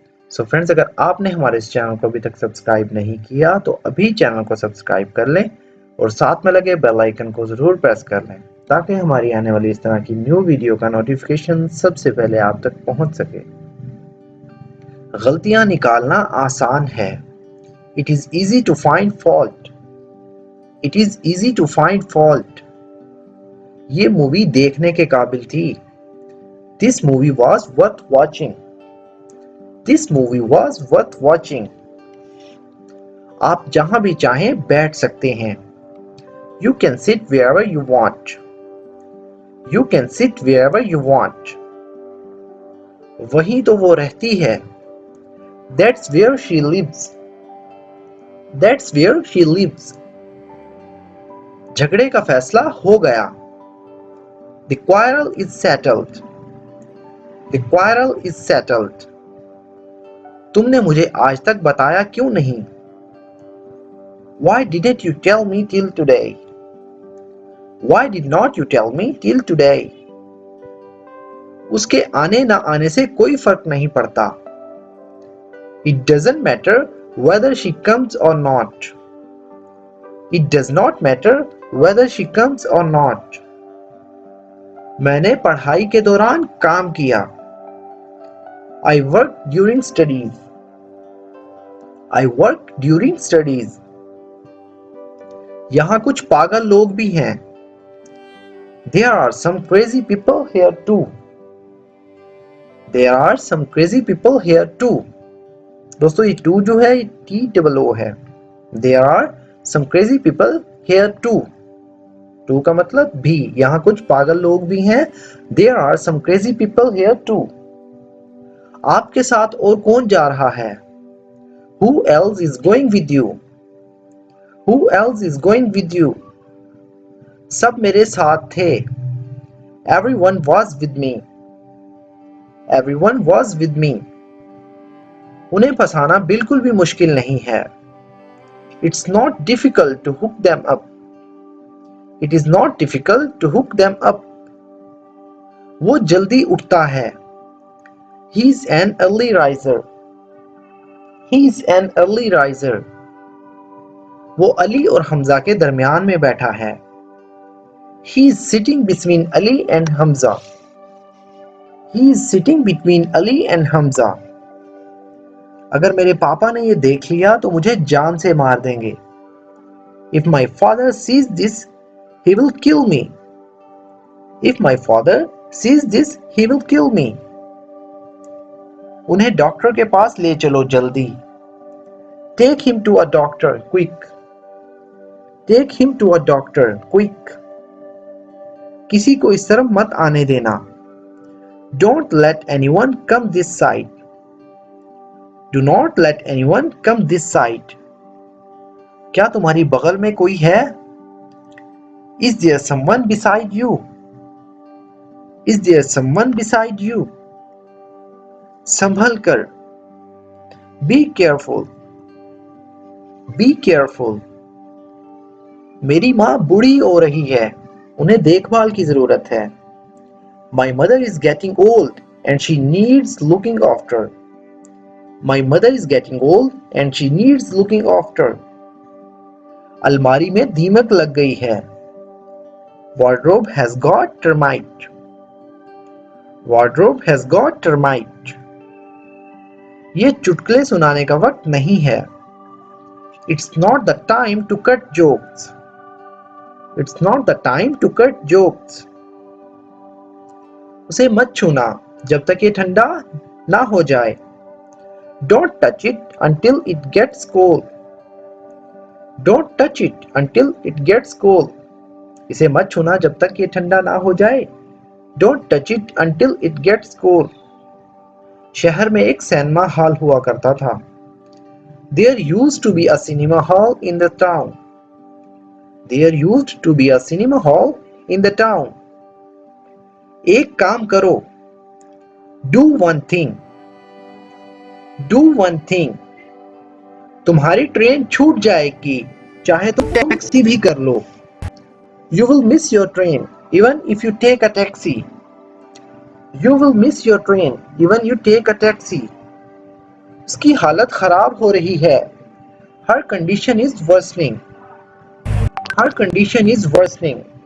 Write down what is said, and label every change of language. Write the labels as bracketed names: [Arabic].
[Hindi] So friends, अगर आपने हमारे इस चैनल को अभी तक सब्सक्राइब नहीं किया तो अभी चैनल को सब्सक्राइब कर लें और साथ में लगे बेल आइकन को ज़रूर प्रेस कर लें ताकि हमारी आने वाली इस तरह की न्यू वीडियो का नोटिफिकेशन सबसे पहले आप तक पहुंच सके। गलतियां निकालना आसान है। [English] It is easy to find fault. It is easy to find fault. [Hindi] ये मूवी देखने के काबिल थी। [English] This movie was worth watching. This movie was worth watching. [Hindi] आप जहां भी चाहें बैठ सकते हैं। [English] You can sit wherever you want. You can sit wherever you want. [Hindi] वहीं तो वो रहती है। [English] That's where she lives. That's where she lives. [Hindi] झगड़े का फैसला हो गया। [English] The quarrel is settled. The quarrel is settled. [Hindi] तुमने मुझे आज तक बताया क्यों नहीं? [English] Why didn't you tell me till today? Why did not you tell me till today? [Hindi] उसके आने ना आने से कोई फर्क नहीं पड़ता। [English] It doesn't matter whether she comes or not. It does not matter whether she comes or not. [Hindi] मैंने पढ़ाई के दौरान काम किया। [English] I worked during studies. I worked during studies. [Hindi] यहाँ कुछ पागल लोग भी हैं। [English] There are some crazy people here too. There are some crazy people here too. [Hindi] दोस्तों, ये टू जो है TOO है। [English] There are some crazy people here too. [Hindi] To का मतलब भी, यहाँ कुछ पागल लोग भी हैं। [English] There are some crazy people here too. [Hindi] आपके साथ और कौन जा रहा है? [English] Who else is going with you? Who else is going with you? [Hindi] सब मेरे साथ थे। [English] Everyone was with me. Everyone was with me. [Hindi] उन्हें फंसाना बिल्कुल भी मुश्किल नहीं है। [English] It's not difficult to hook them up. It is not difficult to hook them up. [Hindi] वो जल्दी उठता है। [English] He's an early riser. He's an early riser. [Hindi] वो अली और हमजा के दरमियान में बैठा है। [English] He's sitting between Ali and Hamza. He's sitting between Ali and Hamza. [Hindi] अगर मेरे पापा ने ये देख लिया तो मुझे जान से मार देंगे। [English] If my father sees this, he will kill me. If my father sees this, he will kill me. [Hindi] उन्हें डॉक्टर के पास ले चलो जल्दी। [English] Take him to a doctor, quick. Take him to a doctor, quick. [Hindi] किसी को इस तरफ मत आने देना। [English] Don't let anyone come this side. Do not let anyone come this side. [Hindi] क्या तुम्हारी बगल में कोई है? [English] Is there someone beside you? Is there someone beside you? [Hindi] संभल कर। [English] Be careful. Be careful. [Hindi] मेरी माँ बूढ़ी हो रही है, उन्हें देखभाल की जरूरत है। [English] My mother is getting old and she needs looking after. My mother is getting old and she needs looking after. [Hindi] अलमारी में दीमक लग गई है। [English] Wardrobe has got termite. Wardrobe has got termite. [Hindi] ये चुटकुले सुनाने का वक्त नहीं है। [English] It's not the time to cut jokes. It's not the time to cut jokes. [Hindi] उसे मत छूना जब तक ये ठंडा ना हो जाए। [English] Don't touch it until it gets cold. Don't touch it until it gets cold. [Hindi] इसे मत छूना जब तक ये ठंडा ना हो जाए। [English] Don't touch it until it gets cold. [Hindi] शहर में एक सिनेमा हॉल हुआ करता था। [English] There used to be a cinema hall in the town. There used to be a cinema hall in the town. [Hindi] एक काम करो। [English] Do one thing. Do one thing. [Hindi] तुम्हारी ट्रेन छूट जाएगी, चाहे तुम टैक्सी भी कर लो। [English] You will miss your train even if you take a taxi. You will miss your train even you take a taxi. [Hindi] उसकी हालत खराब हो रही है। [English] Her condition is worsening. Her condition is worsening.